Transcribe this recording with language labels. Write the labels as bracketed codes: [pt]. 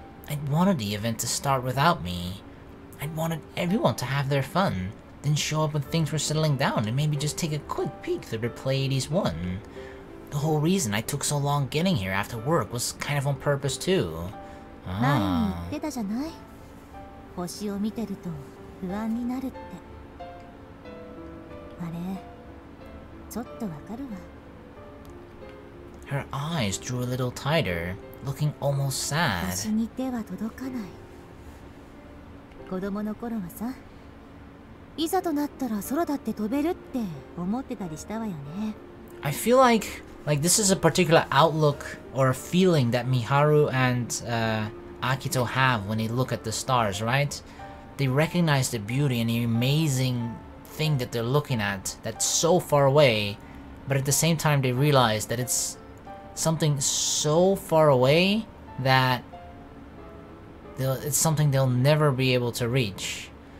[en] I wanted the event to start without me. I wanted everyone to have their fun, then show up when things were settling down and maybe just take a quick peek through Replay 81. The whole reason I took so long getting here after work was kind of on purpose too. [ja] 前に言 Ah. ってたじゃない。星を見てると不安になるって。あれ、ちょっとわかるわ。 [en] Her eyes drew a little tighter, looking almost sad. [ja] 星に手は届かない。子供の頃はさ、いざとなったら空だって飛べるって思ってたりしたわよね。 [en] I feel like this is a particular outlook or a feeling that Miharu and Akito have when they look at the stars, right? They recognize the beauty and the amazing thing that they're looking at that's so far away, but at the same time they realize that it's something so far away that it's something they'll never be able to reach.